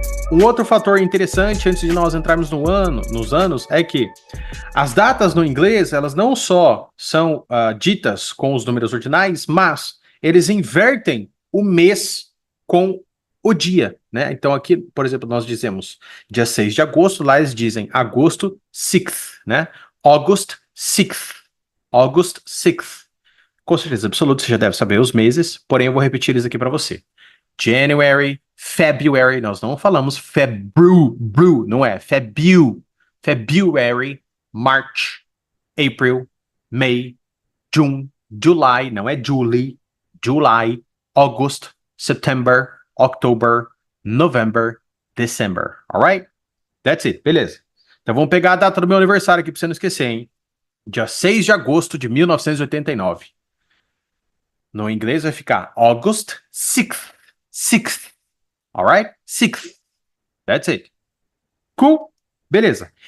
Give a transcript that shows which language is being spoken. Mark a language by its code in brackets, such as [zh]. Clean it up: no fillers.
[pt] Um outro fator interessante antes de nós entrarmos nos anos é que as datas no inglês, elas não só são ditas com os números ordinais, mas eles invertem o mês com o dia, né? Então aqui, por exemplo, nós dizemos dia 6 de agosto, lá eles dizem agosto 6th, né? [en] August 6th. August 6th. [pt] Com certeza absoluta, você já deve saber os meses, porém eu vou repetir isso aqui para você. [en] January, February, [pt] nós não falamos [en] February, [pt] não é, [en] February, March, April, May, June, July, não é July, August, September, October, November, December, alright? That's it, beleza. [pt] Então vamos pegar a data do meu aniversário aqui para você não esquecer, hein? Dia 6 de agosto de 1989. No inglês vai ficar August 6th. [en] 6th. Alright? 6th. That's it. Cool? Beleza.